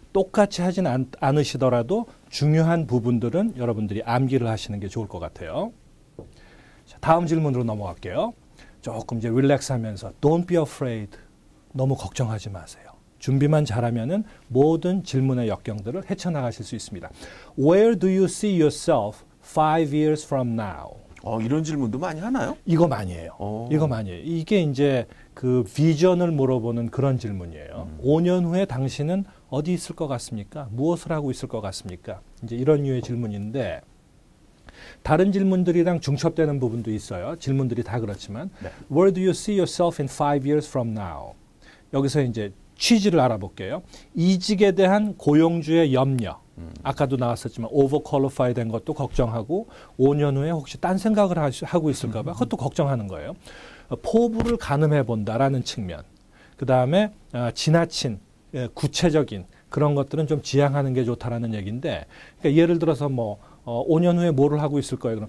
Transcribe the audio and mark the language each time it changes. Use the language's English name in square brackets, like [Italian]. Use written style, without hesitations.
[Korean] 똑같이 하진 않으시더라도 중요한 부분들은 여러분들이 암기를 하시는 게 좋을 것 같아요. 자, 다음 질문으로 넘어갈게요. 조금 이제 릴렉스하면서 [English] Don't be afraid. [Korean] 너무 걱정하지 마세요. 준비만 잘하면은 모든 질문의 역경들을 헤쳐나가실 수 있습니다. [English] Where do you see yourself 5 years from now? [Korean] 이런 질문도 많이 하나요? 이거 많이 해요. 이거 많이 해요. 이게 이제 그 비전을 물어보는 그런 질문이에요. 5년 후에 당신은 어디 있을 것 같습니까? 무엇을 하고 있을 것 같습니까? 이제 이런 류의 질문인데 다른 질문들이랑 중첩되는 부분도 있어요. 질문들이 다 그렇지만 네. [English] Where do you see yourself in 5 years from now? [Korean] 여기서 이제 취지를 알아볼게요. 이직에 대한 고용주의 염려. 아까도 나왔었지만 오버퀄리파이 된 것도 걱정하고 5년 후에 혹시 딴 생각을 하고 있을까 봐 그것도 걱정하는 거예요. 포부를 가늠해 본다라는 측면. 그다음에 지나친 구체적인 그런 것들은 좀 지양하는 게 좋다라는 얘기인데 그러니까 예를 들어서 뭐 5년 후에 뭐를 하고 있을 거예요.